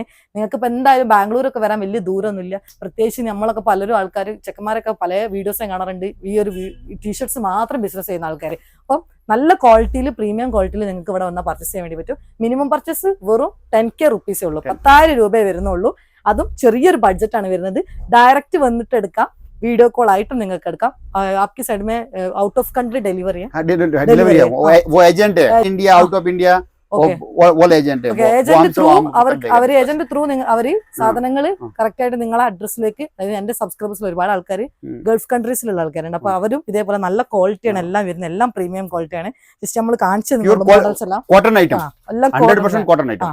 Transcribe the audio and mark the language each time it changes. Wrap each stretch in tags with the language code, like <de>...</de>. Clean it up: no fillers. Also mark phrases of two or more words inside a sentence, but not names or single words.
<ml>നിങ്ങൾക്ക് ഇപ്പൊ എന്തായാലും ബാംഗ്ലൂരൊക്കെ വരാൻ വലിയ ദൂരമൊന്നുമില്ല. പ്രത്യേകിച്ച് നമ്മളൊക്കെ പലരും ആൾക്കാർ, ചെക്കന്മാരൊക്കെ പല വീഡിയോസും കാണാറുണ്ട് ഈ ഒരു ടീഷർട്സ് മാത്രം ബിസിനസ് ചെയ്യുന്ന ആൾക്കാർ. അപ്പം നല്ല ക്വാളിറ്റിയിൽ പ്രീമിയം ക്വാളിറ്റിയിൽ നിങ്ങൾക്ക് ഇവിടെ വന്നാൽ പർച്ചേസ് ചെയ്യാൻ വേണ്ടി പറ്റും. മിനിമം പർച്ചേസ് വെറും 10K റുപ്പീസേ ഉള്ളൂ, 10,000 രൂപയെ വരുന്നുള്ളൂ. അതും ചെറിയൊരു ബഡ്ജറ്റ് ആണ് വരുന്നത്. ഡയറക്റ്റ് വന്നിട്ട് എടുക്കാം,</ml> <en>video call item</en> <ml>നിങ്ങൾക്ക് എടുക്കാം.</ml> <hi>आपकी साइड में</hi> <en>out of country delivery</en> <hi>है? डिलीवरी है, वो एजेंट है, इंडिया</hi> <en>out of India</en> <hi>वो एजेंट है.</hi> <en>agent through</en> <ml>അവർ</ml> <en>agent through</en> <ml>അവര് സാധനങ്ങൾ കറക്റ്റ് ആയിട്ട് നിങ്ങളെ അഡ്രസ്സിലേക്ക്, അതായത് എന്റെ സബ്സ്ക്രൈബേഴ്സിൽ ഒരുപാട് ആൾക്കാർ ഗൾഫ് കൺട്രീസിലുള്ള ആൾക്കാരുണ്ട്. അപ്പൊ അവരും ഇതേപോലെ നല്ല ക്വാളിറ്റിയാണ് എല്ലാം വരുന്നത്, എല്ലാം പ്രീമിയം ക്വാളിറ്റിയാണ്. ജസ്റ്റ് നമ്മൾ കാണിച്ചു മോഡൽസ് എല്ലാം</ml> <en>cotton item,</en> <ml>100%</ml> <en>cotton item,</en>